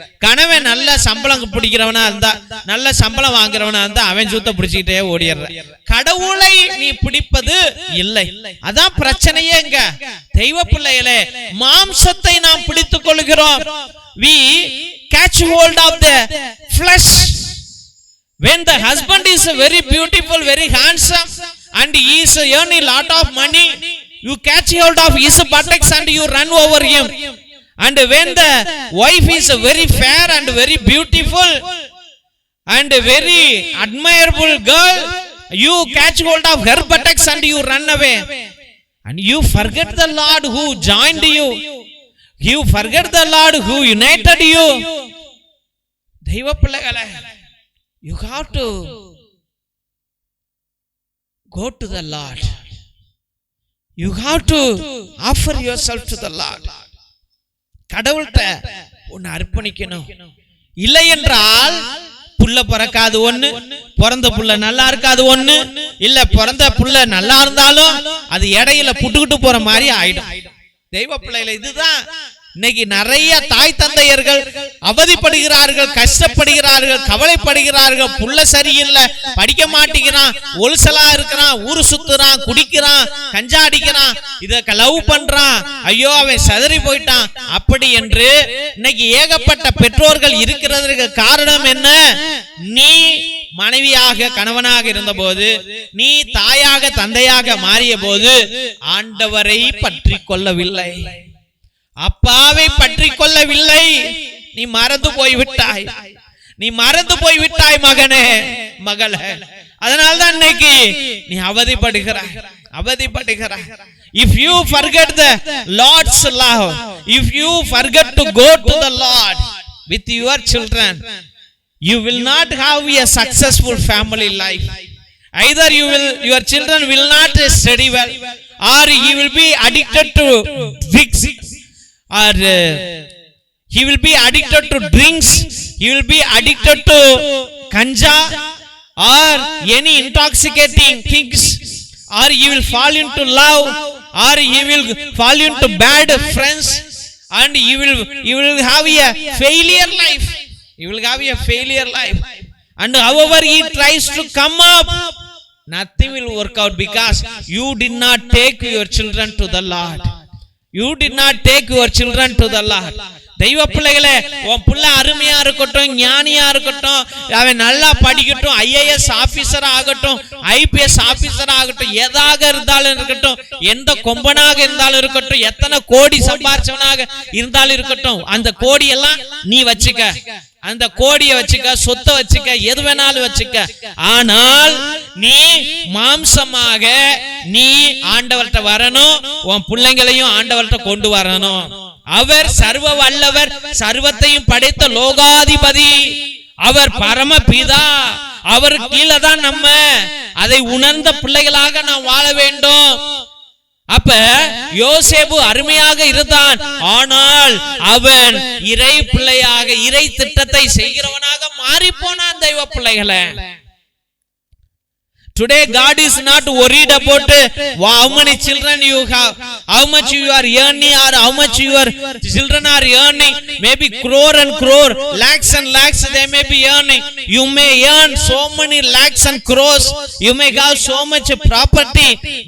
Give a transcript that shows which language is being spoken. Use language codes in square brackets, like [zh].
[ta] கணவன் நல்ல சம்பளம் பிடிக்கிறவனா இருந்தா, நல்ல சம்பளம் வாங்குறவனா இருந்தா அவன் சூத்த பிடிச்சுக்கிட்டே ஓடிடுற. கடவுளை நீ பிடிப்பது இல்லை. அதான் பிரச்சனையே. இங்க தெய்வ பிள்ளைகளே, மாம்சத்தை நாம் பிடித்துக் கொள்கிறோம். [en] We catch hold of the flesh. When the husband is very beautiful, very handsome, and he is earning a lot of money, you catch hold of his buttocks and you run over him. And when the wife is very fair and very beautiful and very admirable girl, you catch hold of her buttocks and you run away. And you forget the Lord who joined you. You forget the Lord who united you. [ta] தெய்வ பிள்ளைகளே, [en] you have to go to the Lord. You have to offer yourself to the Lord. [ta] கடவுள்கிட்ட உன்னை அர்ப்பணிக்கணும். இல்லை என்றால் புள்ள பிறக்காது ஒண்ணு, பிறந்த புள்ள நல்லா இருக்காது ஒண்ணு, இல்ல பிறந்த புள்ள நல்லா இருந்தாலும் அது இடையில புட்டுக்கிட்டு போற மாதிரி ஆயிடும். தெய்வ பிள்ளைகளை, இதுதான் இன்னைக்கு நிறைய தாய் தந்தையர்கள் அவதிப்படுகிறார்கள், கஷ்டப்படுகிறார்கள், கவலைப்படுகிறார்கள். புள்ள சரியில்லை, படிக்க மாட்டேங்கிறான், ஒலுசலா இருக்கிறான், ஊரு சுத்துறான், குடிக்கிறான், கஞ்சா அடிக்கிறான், இத லவ் பண்றான், ஐயோ அவன் சதறி போயிட்டான், அப்படி என்று இன்னைக்கு ஏகப்பட்ட பெற்றோர்கள் இருக்கிறதுக்கு காரணம் என்ன? நீ மனைவியாக கணவனாக இருந்த போது, நீ தாயாக தந்தையாக மாறிய போது ஆண்டவரை பற்றி கொள்ளவில்லை, அப்பாவை பற்றி கொள்ளவில்லை. நீ மறந்து போய்விட்டாய், நீ மறந்து போய்விட்டாய் மகனே, மகளே. அதனால்தான் இன்னைக்கு நீ அவதிப்படுகிறாய், அவதிப்படுகிறாய். [en] If you forget the Lord's love, if you forget to go to the Lord with your children, you will not have a successful family life. Either your children will not study well, or you will be addicted to drugs, or he will be addicted to drinks, he will be addicted to ganja or any intoxicating things, or he will fall into love, or he will fall into bad friends, and he will have a failure life. He will have a failure life. And however he tries to come up, nothing will work out, because you did not take your children to the Lord. You did not take your children to the Lord. [ta] தெய்வ பிள்ளைகளே, உன் புள்ள அருமையா இருக்கட்டும், ஞானியா இருக்கட்டும், அவன் நல்லா படிக்கட்டும், IAS ஆபீசர் ஆகட்டும், IPS ஆபீசர் ஆகட்டும், எதாக இருந்தாலும் இருக்கட்டும், எந்த கொம்பனாக இருந்தாலும் இருக்கட்டும், எத்தனை கோடி சம்பாரிச்சவனாக இருந்தாலும் இருக்கட்டும், அந்த கோடி எல்லாம் நீ வச்சுக்க, அந்த கோடியை வச்சுக்க, சொத்தை வச்சுக்க, எது வேணாலும் வச்சுக்க. ஆனால் நீ மாம்சமாக நீ ஆண்டவர்கிட்ட வரணும், உன் பிள்ளைங்களையும் ஆண்டவர்கிட்ட கொண்டு வரணும். அவர் சர்வ வல்லவர், சர்வத்தையும் படைத்த லோகாதிபதி, அவர் பரமபிதா, அவர் கீழே தான் நம்ம. அதை உணர்ந்த பிள்ளைகளாக நாம் வாழ வேண்டும். அப்ப யோசேப்பு அருமையாக இருந்தான், ஆனால் அவன் இறை பிள்ளையாக, இறை திட்டத்தை செய்கிறவனாக மாறி போனான். தெய்வ பிள்ளைகளை, [en] Today God is not worried about how many children you have, how much you are earning, or how much your children are earning. Maybe crore and crore, lakhs and lakhs they may be earning. You may earn so many lakhs and crores. You may have so much property.